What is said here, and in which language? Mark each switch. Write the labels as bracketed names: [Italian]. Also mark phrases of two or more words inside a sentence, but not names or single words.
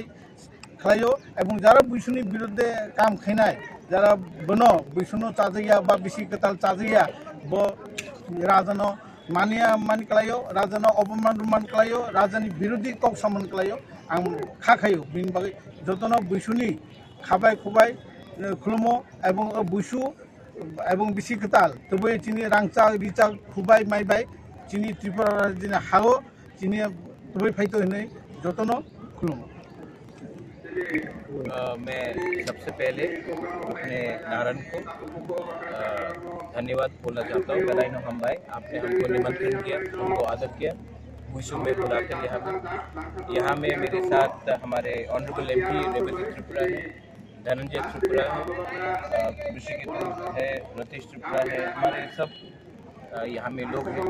[Kok Borok] खायो एवं जारा बिसुनि बिरुद्धे काम खाइनाय जारा बनो बिसुनो चाजैया बा बिसि कताल चाजैया ब राजानो मानिया मान कलायो राजानो अपमान कलायो राजानि विरोधी कक समन कलायो आं खाखायो बिन बागै जतनो बिसुनि खाबाय खुबाय खुलुमो एवं बिसु एवं बिसि कताल तबे जिनि रांचा रिचा खुबाय माइबाय जिनि त्रिपुरा जिनि हालो जिनि तबे फाइतो हिनै जतनो खुलुमो। [Hindi] मैं सबसे पहले अपने नारायण को धन्यवाद बोलना चाहता हूँ। गलाइनो हम भाई आपने हमको निमंत्रण किया, हमको आदर किया, विशु में बुलाकर यहाँ में मेरे साथ हमारे ऑनरेबल MP रेवती त्रिपुरा है, धनंजय त्रिपुरा है, ऋषिकेश है, रतीश त्रिपुरा है, हमारे सब यहाँ में लोग हैं।